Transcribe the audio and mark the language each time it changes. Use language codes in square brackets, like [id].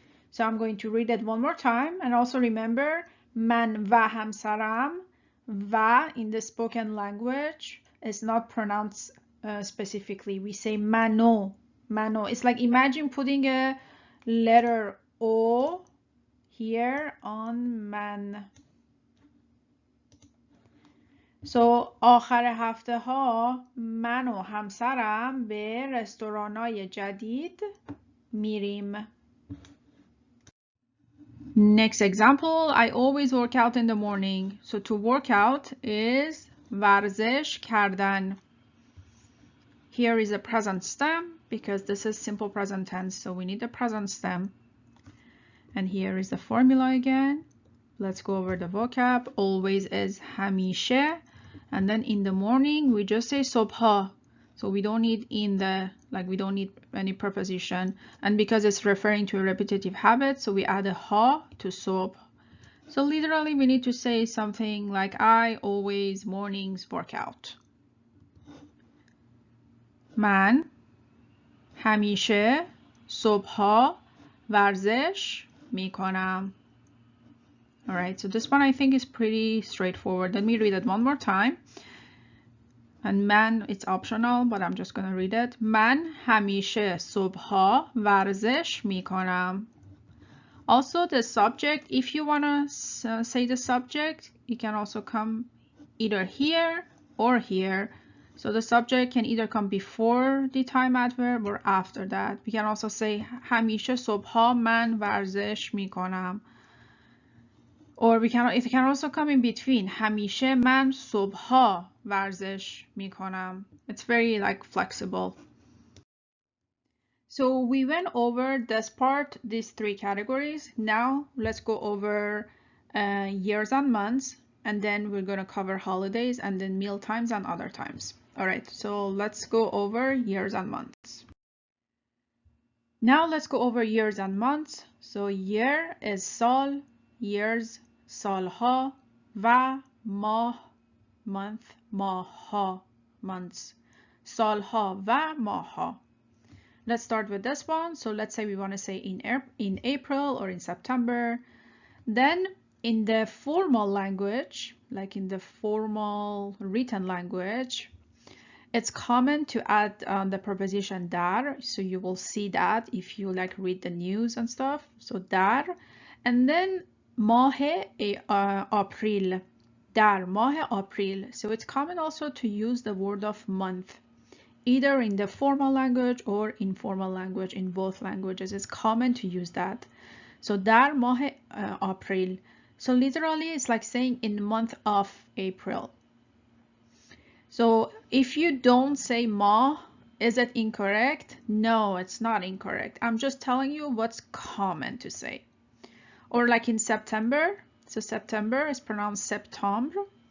[en] So I'm going to read it one more time. And also remember, [fa] man va hamsaram. [en] Va in the spoken language is not pronounced specifically. We say mano. Mano. It's like imagine putting a letter O here on man. [fa] So آخر هفته ها من و همسرم به رستورانای جدید میریم. [en] Next example, I always work out in the morning. So to work out is ورزش کردن. Here is a present stem because this is simple present tense, so we need the present stem. And here is the formula again. Let's go over the vocab. Always is همیشه. And then in the morning, we just say صبح. So we don't need in the, like we don't need any preposition. And because it's referring to a repetitive habit, so we add a ha to صبح. So literally we need to say something like I always mornings work out. [fa] من همیشه صبحها ورزش میکنم. [en] All right, so this one I think is pretty straightforward. Let me read it one more time. And man, it's optional, but I'm just going to read it. [fa] من همیشه صبحها ورزش میکنم. [en] Also the subject, if you want to say the subject, it can also come either here or here. So the subject can either come before the time adverb or after that. We can also say [fa] همیشه صبحها من ورزش میکنم. [en] Or it can also come in between. [fa] همیشه من صبحها ورزش میکنم. [en] It's very like flexible. So we went over this part, these three categories. Now let's go over years and months, and then we're going to cover holidays and then meal times and other times. All right, so let's go over years and months. Now let's go over years and months. So year is [fa] سال, years سالها, و ماه month, ماهها months, سالها و ماهها. [en] Let's start with this one. So let's say we want to say in April or in September. Then in the formal language, like in the formal written language, it's common to add the preposition dar. So you will see that if you like read the news and stuff. So dar. And then [fa] ماه آپریل. در ماه آپریل. [en] So it's common also to use the word of month, either in the formal language or informal language. In both languages, it's common to use that. [fa] So در ماه آپریل. [en] So literally, it's like saying in the month of April. So if you don't say ماه, is it incorrect? No, it's not incorrect. I'm just telling you what's common to say. Or like in September. So September is pronounced septembre.